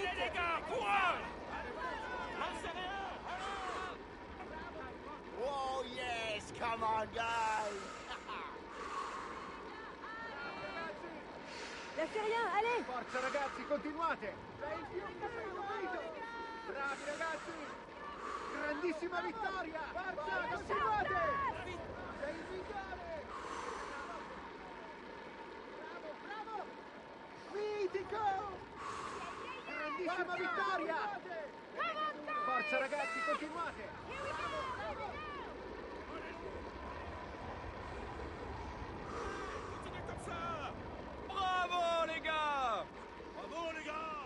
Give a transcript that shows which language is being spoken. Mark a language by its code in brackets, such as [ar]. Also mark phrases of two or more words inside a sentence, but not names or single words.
[fr] Allez les gars, courage! [en] Oh yes, come on guys! [fr] Lâchez rien, allez. [it] Forza ragazzi, continuate! Sei più figo! Bravi ragazzi! Grandissima vittoria! Forza, continuate! Sei il migliore! Bravo, bravo! Mitico! Grandissima vittoria! Forza ragazzi, continuate! [fr] Continuez comme ça! Bravo les gars! Bravo les gars!